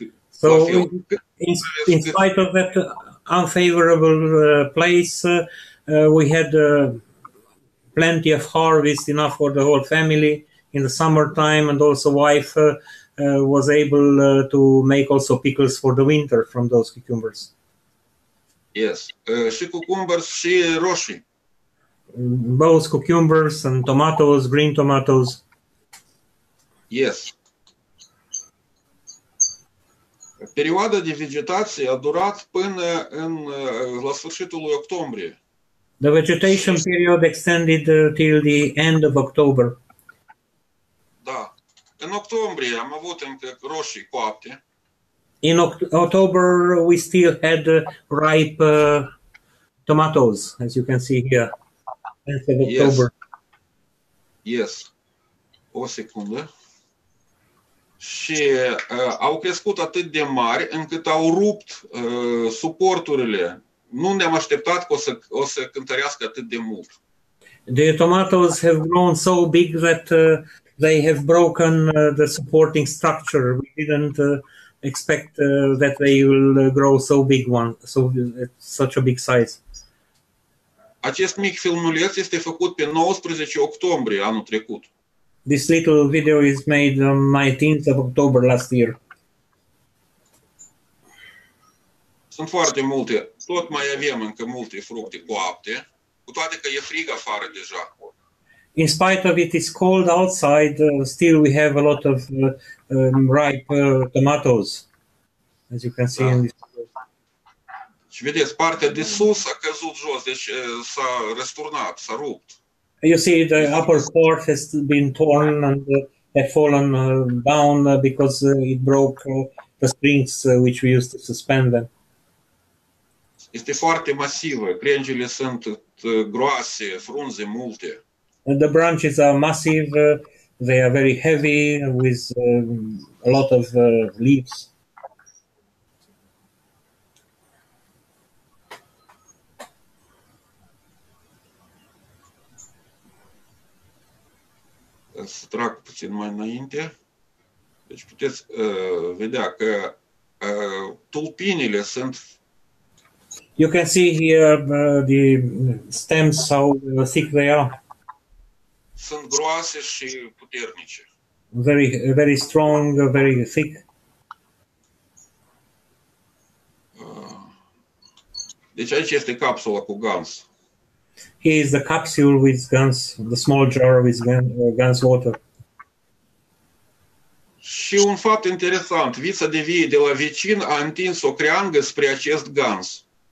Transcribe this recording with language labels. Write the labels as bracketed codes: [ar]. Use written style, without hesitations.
[en] So in spite of that unfavorable place, we had plenty of harvest, enough for the whole family in the summertime, and also wife was able to make also pickles for the winter from those cucumbers. [ro] Yes, și cucumbers și roșii. [en] Both cucumbers and tomatoes, green tomatoes. Yes. [ro] Perioada de vegetație a durat până la sfârșitul lui octombrie. [en] The vegetation period extended till the end of October. [ro] Da. În octombrie am avut încă roșii coapte. [en] In October, we still had ripe tomatoes, as you can see here. End of October. [ro] Yes. O secundă. Și au crescut atât de mari încât au rupt suporturile. Nu ne-am așteptat că o să cântărească atât de mult. [en] The tomatoes have grown so big that they have broken the supporting structure. We didn't expect that they will grow so big such a big size. [ro] Acest mic filmuleț este făcut pe 19 octombrie anul trecut. [en] This little video is made on 19th of October last year. [ro] Sunt foarte multe. Tot mai avem încă multe fructe coapte, cu toate că e frig afară deja. [en] In spite of it is cold outside, still we have a lot of ripe tomatoes, as you can see in this video. [ro] Și vedeți, partea de sus a căzut jos, deci s-a răsturnat, s-a rupt. [en] You see the upper part has been torn and have fallen down because it broke the springs which we used to suspend them. [ro] Este foarte masivă, crengile sunt groase, frunze multe. [en] The branches are massive, they are very heavy with a lot of leaves. [ro] Să trag puțin mai înainte. Deci puteți vedea că tulpinile sunt. [en] You can see here the stems, how thick they are. [ro] Sunt groase și puternice. [en] Very, very strong, very thick. [ro] Deci aici este capsula cu gans. [en] Here is the capsule with guns, the small jar with guns water. [ro] Și un fapt interesant, vița de vie de la vecin a întins o creangă spre acest gans.